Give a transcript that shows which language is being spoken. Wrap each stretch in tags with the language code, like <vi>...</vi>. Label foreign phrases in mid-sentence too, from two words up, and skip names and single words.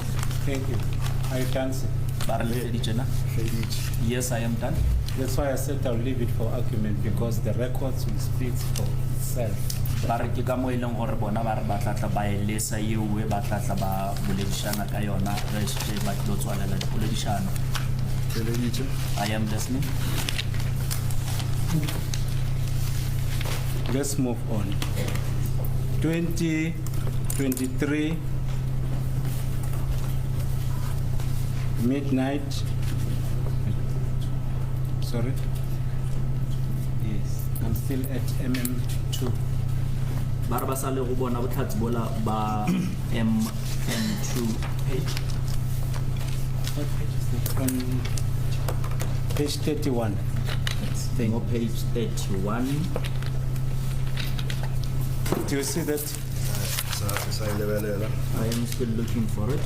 <en>thank you. Are you done, sir? Yes, I am done. That's why I said I'll leave it for argument because the records will speak for itself.</en> <nso>Ba re ke ka mo e leng gore bona ba re ba tla ba e lesa eo e ba tla ba boledišana ka yona re se ba tlo tswalela dipoledišano.</nso> <en>I am listening. Let's move on. 2023 midnight. Sorry. Yes, I'm still at MM2.</en> <nso>Ba re ba sa le go bona botlhatsi bola ba MM2 page.</nso> <en>What page is that? On page 31. No, page 31. Do you see that? I am still looking for it.</en>